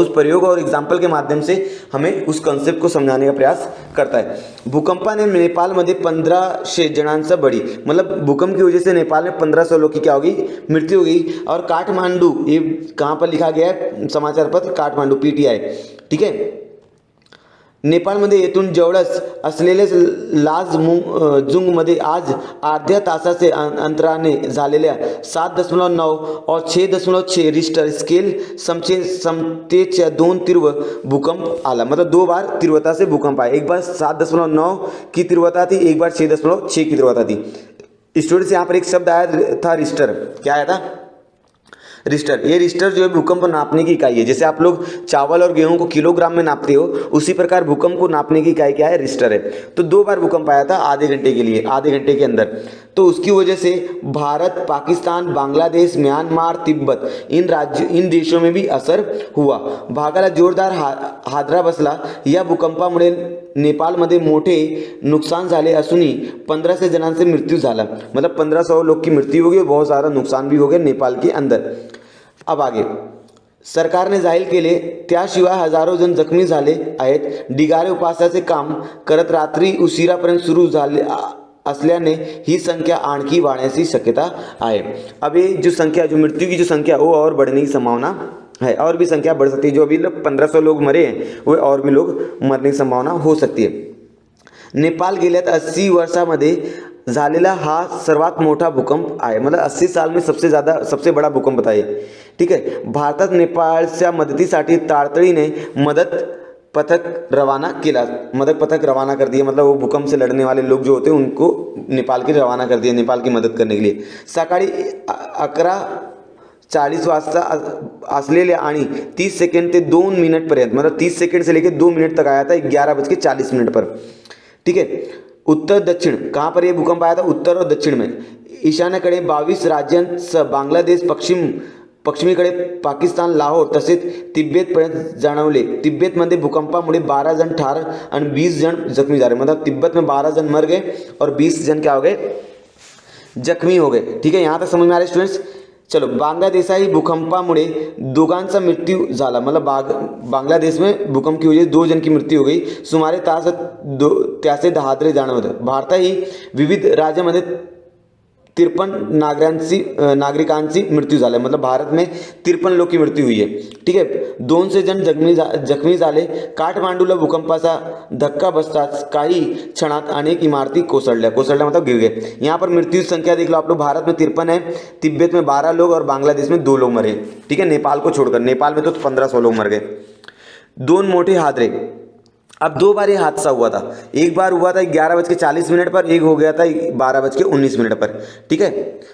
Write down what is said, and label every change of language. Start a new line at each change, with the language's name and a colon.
Hindi: उस प्रयोग और एग्जाम्पल के माध्यम से हमें उस कॉन्सेप्ट को समझाने का प्रयास करता है।
Marathi: भूकंपाने नेपालमध्ये 1500 जणांचा बळी,
Hindi: मतलब भूकंप की वजह से नेपाल में 1500 लोग की क्या होगी? मृत्यु होगी। और काठमांडू, ये कहाँ पर लिखा गया है समाचार पत्र? काठमांडू, पीटीआई, ठीक है।
Marathi: नेपाळमध्ये येथून जवळच असलेल्या लाजमुंगमध्ये आज अर्ध्या तासाचे अंतराने झालेल्या 7.9 और 6.6 रिश्टर स्केल समतेच्या 2 तीव्र भूकंप आला।
Hindi: मतलब 2 बार तीव्रता से भूकंप आया, एक बार 7.9 की तीव्रता थी, एक बार 6.6 की तीव्रता थी। स्टूडेंट्स यहाँ पर एक शब्द आया था रिश्टर, क्या आया था? रिश्टर। ये रिश्टर जो है भूकंप नापने की इकाई है। जैसे आप लोग चावल और गेहूं को किलोग्राम में नापते हो, उसी प्रकार भूकंप को नापने की इकाई क्या है? रिश्टर है। तो 2 बार भूकंप आया था आधे घंटे के लिए, आधे घंटे के अंदर। तो उसकी वजह से भारत, पाकिस्तान, बांग्लादेश, म्यांमार, तिब्बत इन देशों में भी असर हुआ।
Marathi: भागाला जोरदार हादरा बसला। या भूकंपामुळे नेपाळमध्ये मोठे नुकसान झाले असूनही 1500 जणांचे मृत्यू झाला।
Hindi: मतलब 1500 लोग की मृत्यु हो गई, बहुत सारा नुकसान भी हो गया नेपाल के अंदर।
Marathi: अब आगे सरकारने जाहीर केले, त्याशिवाय हजारो जण जखमी झाले आहेत। ढिगारे उपवासाचे काम करत रात्री उशिरापर्यंत सुरू झाले असल्याने ही संख्या आणखी वाढण्याची शक्यता आहे।
Hindi: अब ये जो संख्या, जो मृत्यु की जो संख्या वो और बढ़ने की संभावना है, और भी संख्या बढ़ सकती है। जो अभी 1500 लोग मरे हैं वो और भी लोग मरने की संभावना हो सकती है।
Marathi: नेपाल गेल्या 80 वर्षामध्ये झालेला हा सर्वात मोठा भूकंप आहे।
Hindi: मतलब 80 साल में सबसे बड़ा भूकंप था ये। ठीक है।
Marathi: भारतात नेपाळच्या मदतीसाठी तातडीने मदत पथक रवाना कर दिए।
Hindi: मतलब वो भूकंप से लड़ने वाले लोग जो होते हैं उनको नेपाल के रवाना कर दिए, नेपाल की मदत करने के लिए।
Marathi: सकाळी 11:40 वाजता असलेल्या आणि 30 सेकंड ते 2 मिनट पर्यंत,
Hindi: मतलब 30 सेकंड से लेकर 2 मिनट तक आया था 11:40 पर। ठीक है। उत्तर दक्षिण, कहाँ पर ये भूकंप आया था? उत्तर और दक्षिण में।
Marathi: ईशान्येकडे 22 राज्यांसह बांगलादेश, पश्चिमेकडे पाकिस्तान, लाहोर तसेच तिब्बतपर्यंत जाणवले। तिब्बतमध्ये भूकंपामुळे 12 जण ठार आणि 20 जण जखमी झाले।
Hindi: मतलब तिब्बत में 12 जण मर गए और 20 जण क्या हो गए? जखमी हो गए। ठीक है, यहाँ तक समझ में आ रहे स्टूडेंट्स?
Marathi: चलो, बांग्लादेशही भूकंपामुळे दोघांचा मृत्यू झाला।
Hindi: मतलब बांग्लादेश में भूकंप की वजह से 2 जन की मृत्यू हो गई।
Marathi: सुमारे त्याचे हादरे जाणवत। भारतही विविध राज्यांमध्ये 53 नागरिकांची मृत्यू झाली।
Hindi: मतलब भारत में 53 लोग की मृत्यू हुई है। ठीक है।
Marathi: 200 जण जखमी झाले। काठमांडूला भूकंपाचा धक्का बसताच काही क्षणात अनेक इमारती कोसळल्या
Hindi: मतलब गिर गए। यहाँ पर मृत्यु संख्या देख लो आप लोग, भारत में 53 है, तिब्बत में 12 लोग और बांग्लादेश में 2 लोग मरे। ठीक है, नेपाल को छोड़कर। नेपाल में तो 1500 लोग मर गए। 2 मोटे हादरे। अब 2 बार ये हादसा हुआ था। एक बार हुआ था 11:40 पर, एक हो गया था 12:19 पर। ठीक है।